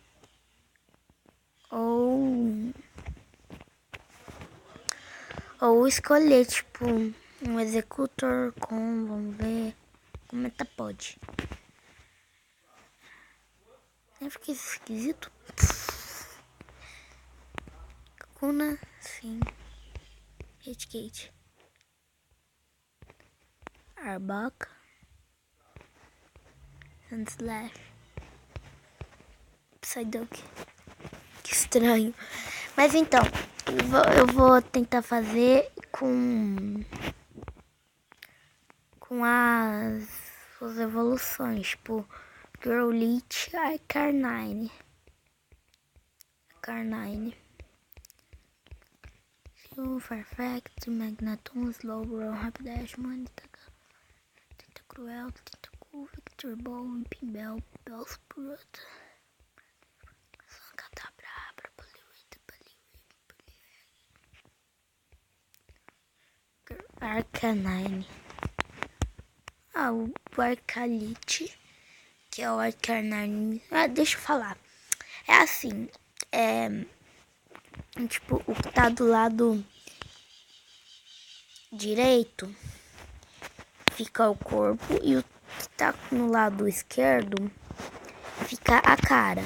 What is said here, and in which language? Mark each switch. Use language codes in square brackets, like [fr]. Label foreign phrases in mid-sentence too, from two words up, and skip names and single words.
[pt] Ou escolher, tipo, um executor com, vamos ver, como pode. Eu fiquei esquisito. Kakuna, sim. Hitgate. Arbok. Sandslash. Psyduck. Que estranho. Mas então, eu vou tentar fazer com as evoluções, tipo Growlithe e Arcanine. Farfetch'd, Magneton, Slowbro, Rapidash, Tentacruel, Tentacool, Victor Ball, Pimbel, Bellsprout, Cadabra, Arcanine. O Arcalite, que é o Arcanine. Deixa eu falar. É assim, tipo, o que tá do lado direito fica o corpo e o que tá no lado esquerdo fica a cara.